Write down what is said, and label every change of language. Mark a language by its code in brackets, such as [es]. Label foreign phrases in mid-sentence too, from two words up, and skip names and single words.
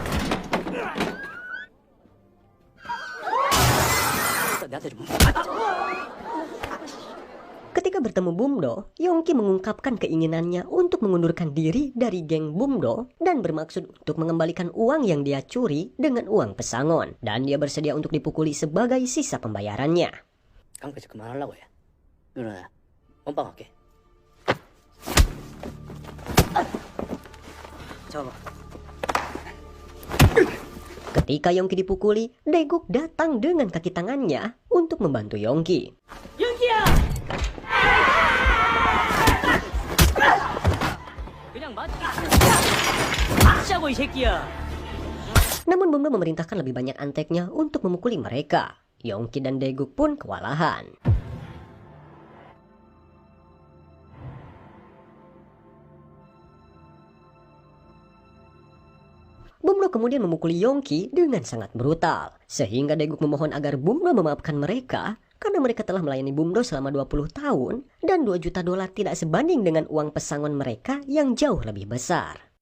[id] Ketika bertemu Bum-do, Yongki mengungkapkan keinginannya untuk mengundurkan diri dari geng Bum-do dan bermaksud untuk mengembalikan uang yang dia curi dengan uang pesangon, dan dia bersedia untuk dipukuli sebagai sisa pembayarannya. [ko] 깡패짓 그만하려고 해. 그래. 원빵 할게. 잡아봐. [id] Ketika Yongki dipukuli, Daeguk datang dengan kaki tangannya untuk membantu Yongki. [ko] 윤기야! 그냥 맞자고 이 새끼야. [id] Namun Bum-do memerintahkan lebih banyak anteknya untuk memukuli mereka. Yongki dan Daeguk pun kewalahan. Bum-do kemudian memukuli Yongki dengan sangat brutal, sehingga Daeguk memohon agar Bum-do memaafkan mereka karena mereka telah melayani Bum-do selama 20 tahun dan $2 juta tidak sebanding dengan uang pesangon mereka yang jauh lebih besar.